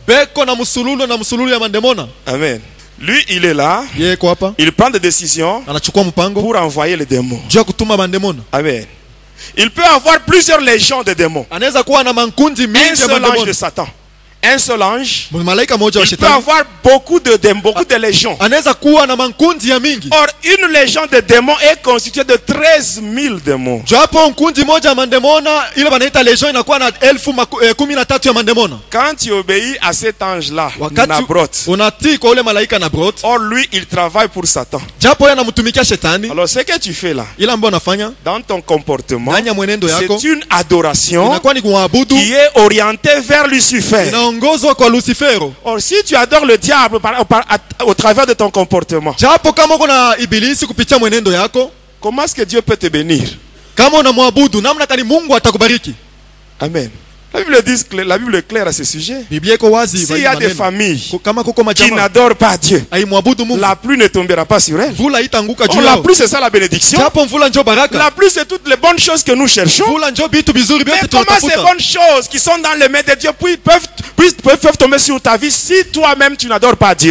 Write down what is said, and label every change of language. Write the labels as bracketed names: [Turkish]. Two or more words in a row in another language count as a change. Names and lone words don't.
[French] Amen. Lui, il est là. Il prend des décisions pour envoyer les démons. Amen. Il peut avoir plusieurs légions de démons. Un seul ange de Satan. un seul ange, [Swahili] malaika moja wa [French] il peut [Swahili] shetani [French] avoir beaucoup de légions. [Swahili] anaweza kuwa na mankundi ya mingi. [French] Or, une légion de démons est constituée de 13 000 démons. [Swahili] Japo nkundi moja ya mandemona ile banaita legion inakuwa na 13,000 ya mandemona. [French] Quand tu obéis à cet ange-là, [Swahili] Nabrot, unatii kwa ule malaika Nabrot, [French] or lui il travaille pour Satan. [Swahili] Japo yeye anamtumikia shetani. [French] Alors ce que tu fais là, [Swahili] ile ambayo unafanya [French] dans ton comportement, c'est une adoration [Swahili] inakuwa ni kuabudu [French] qui est orientée vers Lucifer. [Swahili] inaongozwa kwa Lucifero. [French] Or si tu adores le diable au travers de ton comportement, [Swahili] japo kama uko na ibilisi kupitia mwenendo yako, [French] comment est-ce que Dieu peut te bénir? [Swahili] Kama unamwabudu namna gani Mungu atakubariki? [French] Amen. La Bible est claire à ce sujet. S'il y a des familles qui n'adorent pas Dieu, la pluie ne tombera pas sur elles. La pluie, c'est ça la bénédiction. La pluie, c'est toutes les bonnes choses que nous cherchons. Mais comment ces bonnes choses qui sont dans les mains de Dieu peuvent tomber sur ta vie si toi-même tu n'adores pas Dieu?